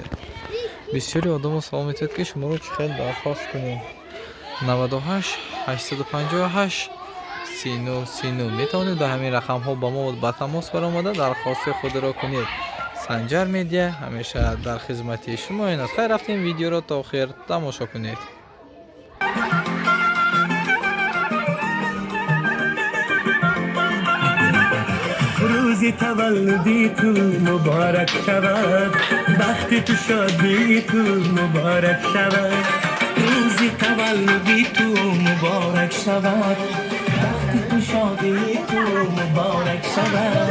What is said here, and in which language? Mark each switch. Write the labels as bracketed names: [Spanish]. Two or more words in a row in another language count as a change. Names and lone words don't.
[Tajik] бисёри одамон савол метавонед ки шуморо чӣ хел дархост кунем. 98 858 39 39 метавонед ба ҳамин рақамҳо ба мо ба тамос баромада дархости худро кунед. санҷар медиа ҳамеша дар хизмати шумо аст. хайр рафтем, видеоро то охир тамошо кунед. [Persian] روزی تولدی تو مبارک شود، بخت تو شادی تو مبارک شود. روزی تولدی تو مبارک شود، بخت تو شادی تو مبارک شود.